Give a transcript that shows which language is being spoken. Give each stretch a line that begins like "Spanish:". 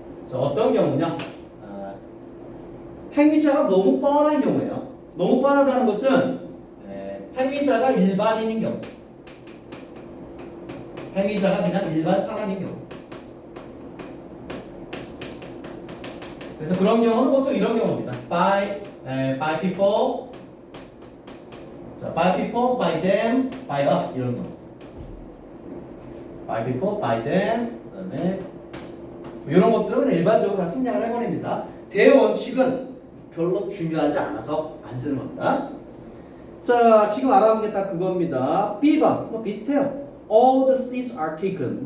Korean: 자, 어떤 경우냐? 행위자가 너무 뻔한 경우예요. 너무 뻔하다는 것은 행위자가 일반인인 경우. 행위자가 그냥 일반 사람인 경우. 그래서 그런 경우는 보통 이런 경우입니다.
English: by people, 자, by people, by them, by us
Korean: 이런 경우.
English: by people, by them,
Korean: 그다음에 이런 것들은 일반적으로 다 생략을 해버립니다. 대원칙은 별로 중요하지 않아서 안 쓰는 겁니다. 자, 지금 알아본 게 딱 그겁니다. B번 뭐 비슷해요.
English: All the seats are taken.